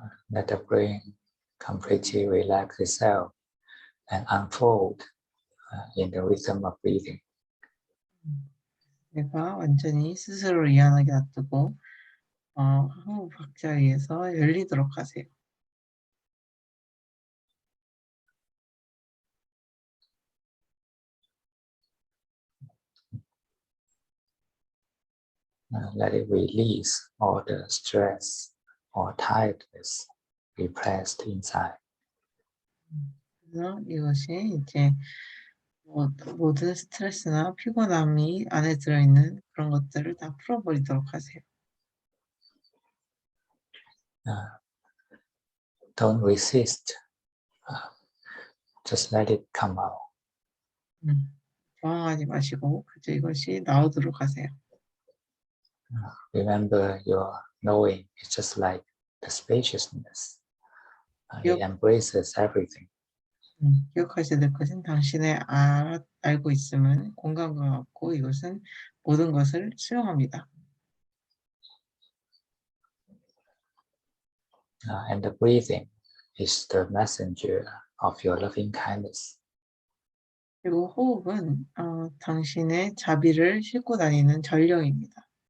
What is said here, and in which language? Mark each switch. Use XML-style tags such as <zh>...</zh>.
<en>Let the brain completely relax itself and unfold in the rhythm of breathing.</en> <ko>뇌가 완전히 스스로를 이완하게 놔두고 호흡 박자에 의해서 열리도록 하세요.</ko> <en>Let it release all the stress or tiredness repressed inside.</en> <ko>그래서 이것이 이제 모든 스트레스나 피곤함이 안에 들어있는 그런 것들을 다 풀어버리도록 하세요.</ko> <en>Don't resist. Just let it come out.</en> <ko>저항하지 마시고 그저 이것이 나오도록 하세요.</ko> <en>Remember, your knowing is just like the spaciousness. It Yep. embraces everything.</en> <ko>기억하셔야 될 것은 당신의 알고 있음은 공간과 같고 이것은 모든 것을 수용합니다.</ko> <en>And the breathing is the messenger of your loving kindness.</en> <ko>그리고 호흡은 당신의 자비를 싣고 다니는 전령입니다.</ko>